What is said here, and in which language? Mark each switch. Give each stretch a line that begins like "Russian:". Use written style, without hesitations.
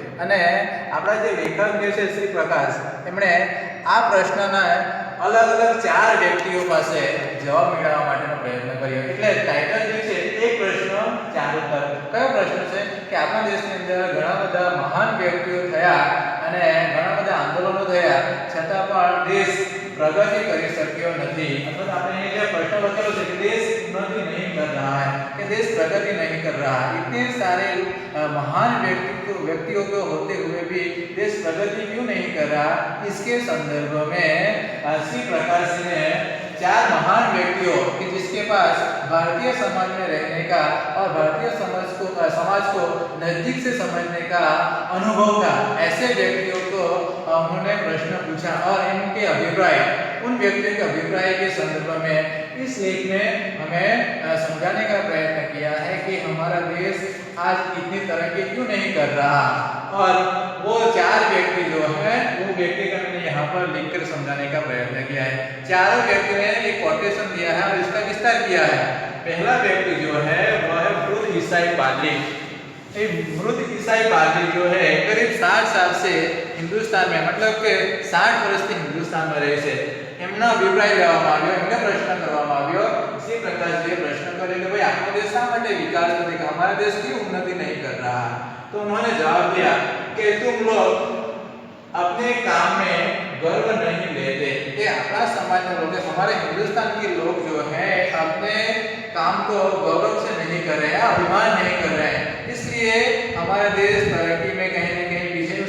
Gujarati: અને આપણા જે લેખક જે છે શ્રી પ્રકાશ, એમણે આ પ્રશ્નના અલગ અલગ 4 વ્યક્તિઓ પાસે જવાબ મેળવવા માટેનો પ્રયત્ન કર્યો. એટલે ટાઇટલ જે છે એક પ્રશ્ન 4 ઉત્તર. કયો પ્રશ્ન છે કે આપણા દેશની અંદર ઘણા બધા મહાન વ્યક્તિઓ થયા અને ઘણા બધા આંદોલનો થયા, છતાં પણ દેશ प्रगति કરી શક્યો નથી.
Hindi: मतलब આપણે ये जो प्रश्न लखेलो છે कि देश उन्नति नहीं कर रहा है, कि देश प्रगति नहीं कर रहा है. इतने सारे महान व्यक्तियों को होते हुए भी देश प्रगति क्यों नहीं कर रहा? इसके संदर्भ में श्री प्रकाश जी ने 4 महान व्यक्तियों कि जिसके पास भारतीय समाज में रहने का और भारतीय समाज को नजदीक से समझने का अनुभव था, ऐसे व्यक्तियों को उन्होंने प्रश्न पूछा और इनके अभिप्राय, उन व्यक्तियों के अभिप्राय के संदर्भ में इस लेख में हमें समझाने का प्रयत्न किया है कि हमारा देश आज इतनी तरक्की क्यों नहीं कर रहा. और वो 4 व्यक्ति जो है वो व्यक्ति का मैंने यहाँ पर लिखकर समझाने का प्रयत्न किया है. चारों व्यक्ति ने एक कोटेशन दिया है और इसका विस्तार किया है. पहला व्यक्ति जो है वह है मृद ईसाई पादरी. मृद ईसाई पादरी जो है करीब 60 साल से हिंदुस्तान में, मतलब के
Gujarati: 60 વર્ષથી હિન્દુસ્તાનમાં રહે છે. એમનો અભિપ્રાય લેવામાં આવ્યો, એમને પ્રશ્ન કરવામાં આવ્યો.
Hindi: इसी प्रकार से प्रश्न करे कि भाई आपका देश शा માટે विकास नहीं कर, हमारा देश क्यों उन्नति नहीं कर रहा? तो उन्होंने जवाब दिया कि तुम लोग अपने काम में गर्व नहीं लेते, कि अपना समाज में लोग, हमारे हिंदुस्तान के लोग जो हैं अपने काम को गौरव से नहीं कर रहे हैं, अभिमान नहीं कर रहे हैं, इसलिए हमारा देश तरक्की में कहीं न कहीं पीछे.